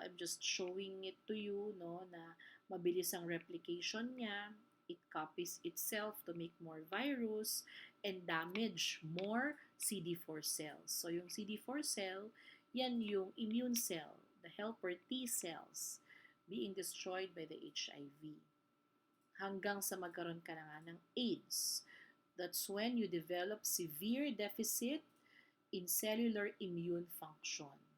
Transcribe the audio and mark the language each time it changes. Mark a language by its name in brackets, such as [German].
[English] I'm just showing it to you, no, [Filipino] na mabilis ang replication niya. [English] It copies itself to make more virus and damage more CD4 cells. So yung CD4 cell, yan yung immune cell, the helper T cells being destroyed by the HIV. [Filipino] Hanggang sa magkaroon ka na nga ng AIDS. [English] That's when you develop severe deficit in cellular immune function.